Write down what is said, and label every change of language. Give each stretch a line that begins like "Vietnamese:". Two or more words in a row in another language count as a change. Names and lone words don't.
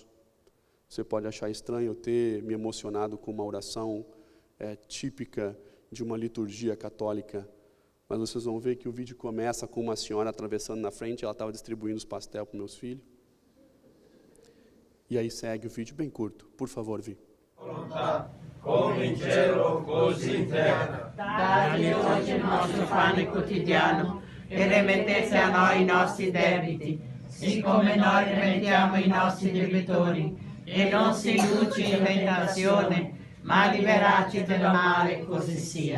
Portuguese: Você pode achar estranho eu ter me emocionado com uma oração típica de uma liturgia católica, mas vocês vão ver que o vídeo começa com uma senhora atravessando na frente, ela estava distribuindo os pastéis para meus filhos. E aí segue o vídeo bem curto. Por favor, Vi.
Italian: Come in cielo, così in terra. Dai oggi il nostro pane quotidiano e rimettete a noi i nostri debiti, siccome noi rimettiamo i nostri debitori, e non si induci in tentazione, ma liberaci dal male, così sia.